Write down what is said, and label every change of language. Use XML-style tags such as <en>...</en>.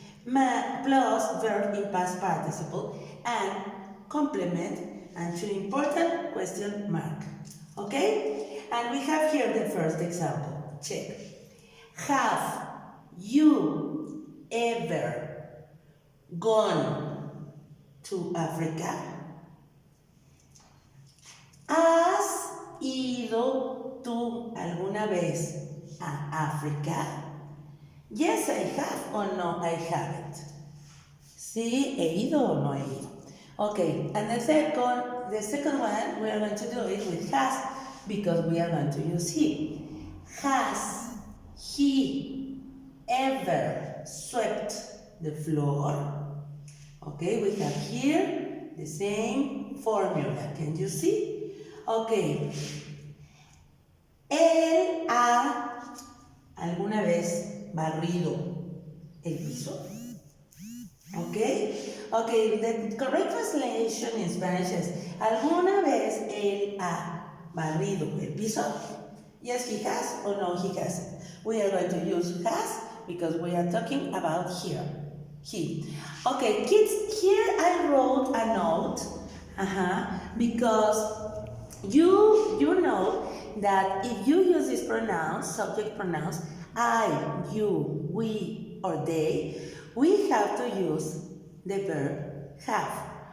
<en>Plus verb in past participle and complement and two important question mark. Okay? And we have here the first example. Check. Have you ever gone to Africa?</en> <es>¿Has ido tú alguna vez a África?</es> <en>Yes, I have or no, I haven't.</en> <es>Sí, he ido o no he ido.</es> <en>Okay, and the second one, we are going to do it with has because we are going to use he. Has he ever swept the floor? Okay, we have here the same formula. Can you see? Okay.</en> <es>Él ha alguna vez barrido el piso.</es> <en>Okay? Okay, the correct translation in Spanish is</en> <es>¿alguna vez él ha barrido el piso?</es> <en>Yes, he has or no, he hasn't. We are going to use has because we are talking about here. He. Okay, kids, here I wrote a note because you know that if you use this pronouns, subject pronouns, I, you, we, or they, we have to use the verb have.</en>